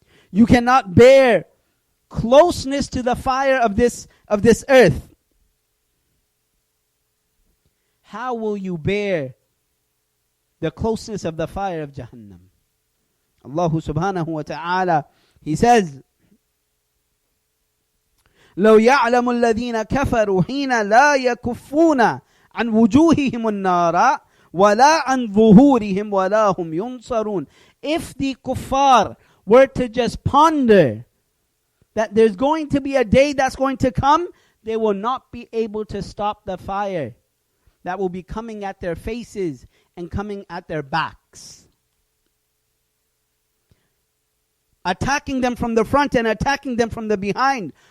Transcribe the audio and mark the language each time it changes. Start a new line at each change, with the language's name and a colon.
English: You cannot bear closeness to the fire of this earth. How will you bear the closeness of the fire of Jahannam? Allah subhanahu wa ta'ala, He says,
Arabic: لو يعلم الذين كفروا حين لا يكفون عن وجوههم النار ولا عن ظهورهم ولا هم ينصرون.
English: If the kuffar were to just ponder that there's going to be a day that's going to come, they will not be able to stop the fire that will be coming at their faces and coming at their backs, attacking them from the front and attacking them from the behind.